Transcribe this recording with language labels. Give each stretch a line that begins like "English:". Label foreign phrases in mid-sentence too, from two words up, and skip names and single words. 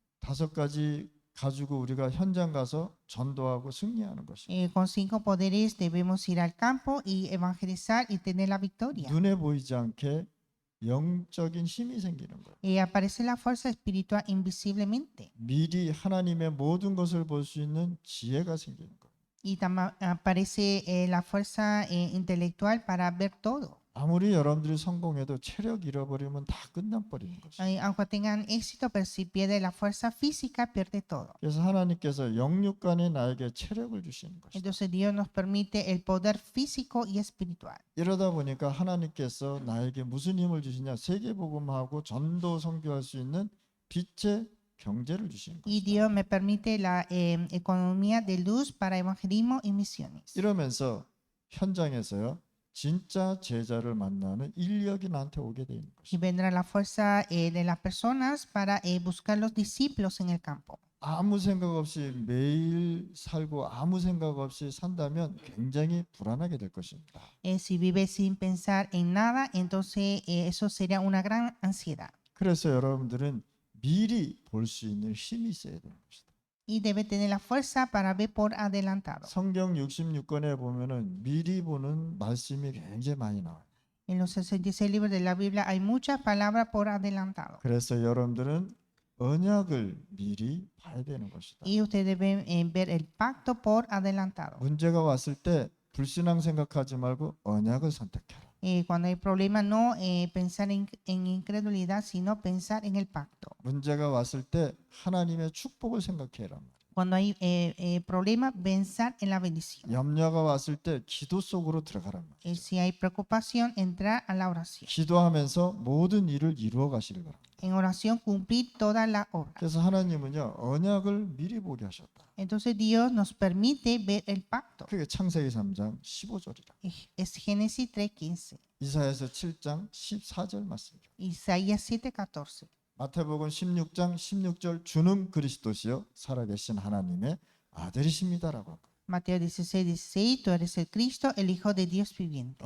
Korean: 5가지 가지고 우리가 현장 가서 전도하고 승리하는 것입니다.
Spanish: Con 5 poderes debemos ir al campo y evangelizar y tener la victoria.
Korean: 눈에 보이지 않게 영적인 힘이 생기는 거예요.
Spanish: Aparece la fuerza espiritual invisiblemente.
Korean: 미리 하나님의 모든 것을 볼 수 있는 지혜가 생기는 거예요.
Spanish: Y también aparece la fuerza intelectual para ver todo.
Korean: 아무리 여러분들이 성공해도 체력 잃어버리면 다 끝나버리는 것이에요.
Spanish: Aunque tengan éxito, pero si pierde la fuerza física, pierde todo.
Korean: 그래서 하나님께서 영육간에 나에게 체력을 주시는 것이죠.
Spanish: Entonces Dios nos permite el poder físico y espiritual.
Korean: 이러다 보니까 하나님께서 나에게 무슨 힘을 주시냐? 세계복음하고 전도 선교할 수 있는 빛의 경제를 주시는
Spanish: Y
Korean: 것이다.
Spanish: Dios me permite la economía de luz para evangelismo y misiones.
Korean: 이러면서 현장에서요 진짜 제자를 만나는 인력이 나한테 오게 되는
Spanish: Y
Korean: 것이다.
Spanish: vendrá la fuerza de las personas para buscar los discípulos en el campo.
Korean: 아무 생각 없이 매일 살고 아무 생각 없이 산다면 굉장히 불안하게 될 것입니다.
Spanish: Si vive sin pensar en nada, entonces eso sería una gran ansiedad.
Korean: 그래서 여러분들은 미리 볼 수 있는 힘이 있어야 되는 것이다.
Spanish: Y debe tener la fuerza para ver por adelantado.
Korean: 성경 66권에 보면은 미리 보는 말씀이 굉장히 많이 나와요.
Spanish: En los 66 libros de la Biblia hay muchas palabras por adelantado.
Korean: 그래서 여러분들은 언약을 미리 봐야 되는 것이다.
Spanish: Y ustedes deben ver el pacto por adelantado.
Korean: 문제가 왔을 때 불신앙 생각하지 말고 언약을 선택해라.
Spanish: Cuando hay problemas, no pensar en incredulidad, sino pensar en el pacto.
Korean: 문제가 왔을 때 하나님의 축복을 생각해라.
Spanish: Cuando hay problemas, pensar en la bendición.
Korean: 염려가 왔을 때 기도 속으로 들어가란 말이죠.
Spanish: Si hay preocupación, entrar a la oración.
Korean: 기도하면서 모든 일을 이루어 가시길 바랍니다.
Spanish: En oración, cumplir toda la obra.
Korean: 그래서 하나님은요 언약을 미리 보게 하셨다.
Spanish: Entonces Dios nos permite ver el pacto.
Korean: 그게 창세기 3장 15절이라.
Spanish: Es Génesis 3:15,
Korean: 이사야서 7장 14절 말씀이죠.
Spanish: Isaías 7:14.
Korean: 마태복음 16장 16절 주는 그리스도시요 살아계신 하나님의 아들이십니다라고 한 거예요.
Spanish: Mateo 16:16, tú eres el Cristo, el Hijo de Dios viviente.